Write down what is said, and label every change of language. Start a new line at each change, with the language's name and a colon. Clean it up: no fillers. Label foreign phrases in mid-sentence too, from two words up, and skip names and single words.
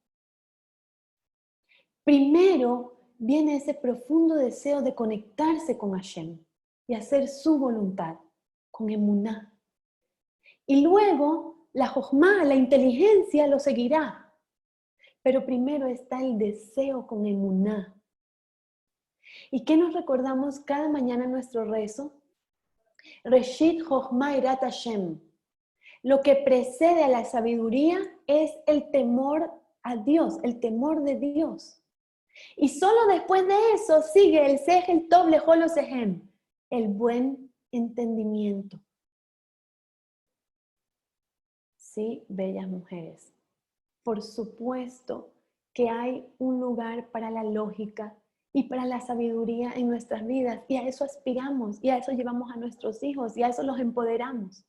Spanish: Primero viene ese profundo deseo de conectarse con Hashem y hacer su voluntad, con emuná. Y luego la jochma, la inteligencia lo seguirá. Pero primero está el deseo con emuná. ¿Y qué nos recordamos cada mañana en nuestro rezo?
Hebrew: ראשית חכמה יראת השם.
Spanish: Lo que precede a la sabiduría es el temor a Dios, el temor de Dios. Y solo después de eso sigue el
Hebrew: שכל טוב לכל עושיהם,
Spanish: el buen entendimiento. Sí, bellas mujeres, por supuesto que hay un lugar para la lógica y para la sabiduría en nuestras vidas, y a eso aspiramos, y a eso llevamos a nuestros hijos, y a eso los empoderamos.